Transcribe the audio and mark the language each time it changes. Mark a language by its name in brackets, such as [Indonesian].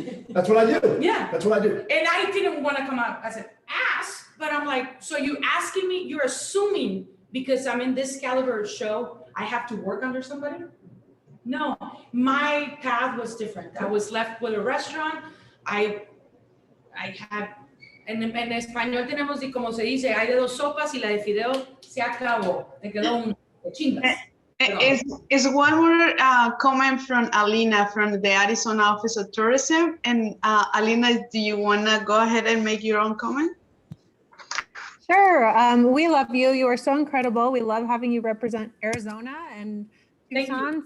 [English] That's what I do. Yeah. That's what I do. And I didn't want to come out as an ass, but I'm like, so you asking me, you're assuming because I'm in this caliber show, I have to work under somebody? No, my path was different. I was left with a restaurant. I had, [Spanish] en español tenemos, y como se dice, hay de dos sopas y la de fideo se acabó. Te quedó un chingas. [English] Is one more comment from Alina from the Arizona Office of Tourism. And Alina, do you want to go ahead and make your own comment? Sure. We love you. You are so incredible. We love having you represent Arizona and Tucson.